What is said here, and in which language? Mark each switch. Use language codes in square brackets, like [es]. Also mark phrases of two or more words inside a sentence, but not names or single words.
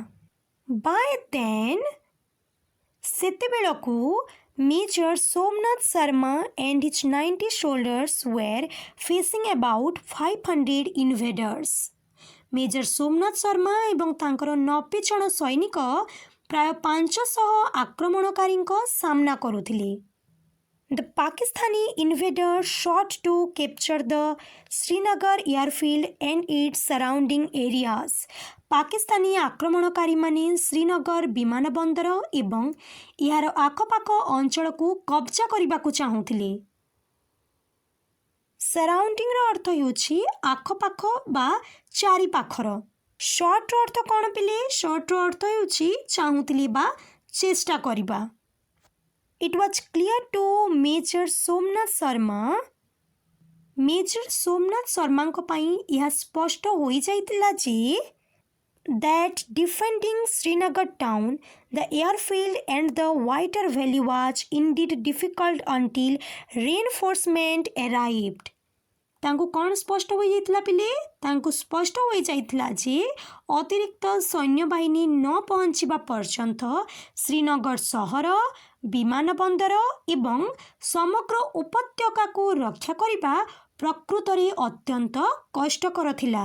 [en] By then, ସେତେବେଳକୁ Major Somnath Sharma and his 90 soldiers were facing about 500 invaders. [or] Major Somnath Sharma ଏବଂ ତାଙ୍କର 90 ଜଣ ସୈନିକ ପ୍ରାୟ 500 ଆକ୍ରମଣକାରୀଙ୍କ ସାମ୍ନା କରୁଥିଲେ। [en] The Pakistani invaders sought to capture the Srinagar airfield and its surrounding areas. [or] ପାକିସ୍ତାନୀ ଆକ୍ରମଣକାରୀମାନେ ଶ୍ରୀନଗର ବିମାନ ବନ୍ଦର ଏବଂ ଏହାର ଆଖପାଖ ଅଞ୍ଚଳକୁ କବ୍ଜା କରିବାକୁ ଚାହୁଁଥିଲେ। ସରାଉଣ୍ଡିଂର ଅର୍ଥ ହେଉଛି ଆଖପାଖ ବା ଚାରିପାଖର। ସର୍ଟର ଅର୍ଥ କ'ଣ ପିଲେ? ସର୍ଟର ଅର୍ଥ ହେଉଛି ଚାହୁଁଥିଲେ ବା ଚେଷ୍ଟା କରିବା। [en] It was clear to Major Somnath Sharma. Major Somnath Sharmaଙ୍କ [or] ପାଇଁ ଏହା ସ୍ପଷ୍ଟ ହୋଇଯାଇଥିଲା ଯେ [en] that defending Srinagar town, the airfield and the wider valley was indeed difficult until reinforcement arrived. [or] ତାଙ୍କୁ କ'ଣ ସ୍ପଷ୍ଟ ହୋଇଯାଇଥିଲା ପିଲେ? ତାଙ୍କୁ ସ୍ପଷ୍ଟ ହୋଇଯାଇଥିଲା ଯେ ଅତିରିକ୍ତ ସୈନ୍ୟବାହିନୀ ନ ପହଞ୍ଚିବା ପର୍ଯ୍ୟନ୍ତ ଶ୍ରୀନଗର ସହର, ବିମାନ ବନ୍ଦର ଏବଂ ସମଗ୍ର ଉପତ୍ୟକାକୁ ରକ୍ଷା କରିବା ପ୍ରକୃତରେ ଅତ୍ୟନ୍ତ କଷ୍ଟକର ଥିଲା।